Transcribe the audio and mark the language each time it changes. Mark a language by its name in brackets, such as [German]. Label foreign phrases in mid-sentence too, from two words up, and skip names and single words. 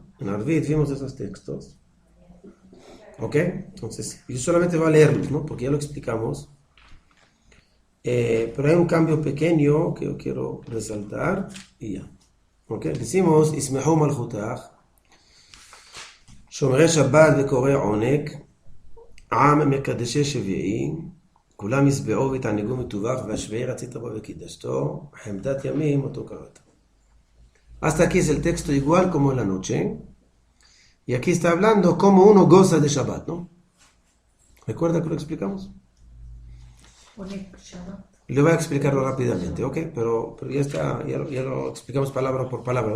[Spanish] En Arvit vimos esos textos. ¿Ok? Entonces, yo solamente voy a leerlos, ¿no? Porque ya lo explicamos. Pero hay un cambio pequeño que yo quiero resaltar y ya. ¿Ok? Decimos, [Hebrew] ישמחו מלכותך, שומרי שבת וקורא עונג, עם מקדשי שביעי, כולם ישבעו והתענגו מטווח, והשביעי רצית בו וקידשתו, חמדת ימים אותו קראת. [Spanish] Hasta aquí es el texto igual como en la noche. Y aquí está hablando cómo uno goza de Shabbat, ¿no? ¿Recuerda que lo explicamos? [Hebrew] עונג שבת. [Spanish] Le voy a explicarlo rápidamente, ¿ok? Pero ya está, ya lo explicamos palabra por palabra.